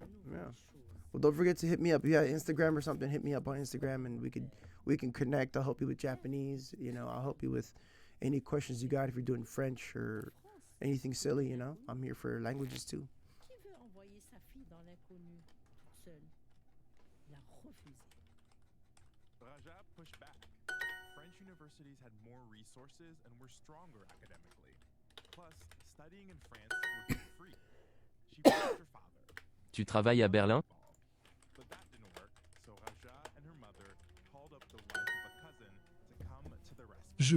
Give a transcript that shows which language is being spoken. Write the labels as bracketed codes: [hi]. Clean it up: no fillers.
[en] Yeah. Well, don't forget to hit me up. If you have Instagram or something, hit me up on Instagram and we can connect. I'll help you with Japanese. You know, I'll help you with any questions you got if you're doing French or anything silly. You know, I'm here for languages too. [fr] Qui veut envoyer sa fille dans l'inconnu toute seule? La refuser. [en] Raja pushed back. French universities had more resources and were stronger academically. Plus, studying in France would be free. She pushed her father. [fr] Tu travailles à Berlin? [en] But that didn't work, so Raja and her mother called up the wife of a cousin to come to the rescue.